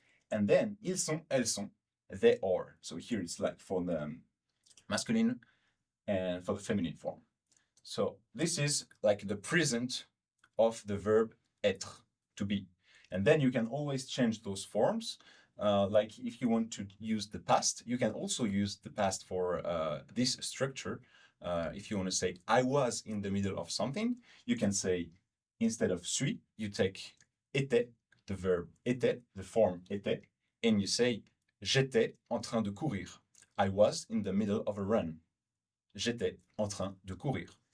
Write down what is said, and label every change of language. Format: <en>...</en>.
<en>And then</en> <fr>ils sont, elles sont,</fr> <en>they are. So here it's like for the masculine and for the feminine form. So this is like the present of the verb être, to be. And then you can always change those forms. Like if you want to use the past, you can also use the past for this structure. If you want to say, I was in the middle of something, you can say, instead of suis, you take était, the verb était, the form était, and you say,</en> <fr>j'étais en train de courir.</fr> <en>I was in the middle of a run.</en> <fr>J'étais en train de courir.</fr>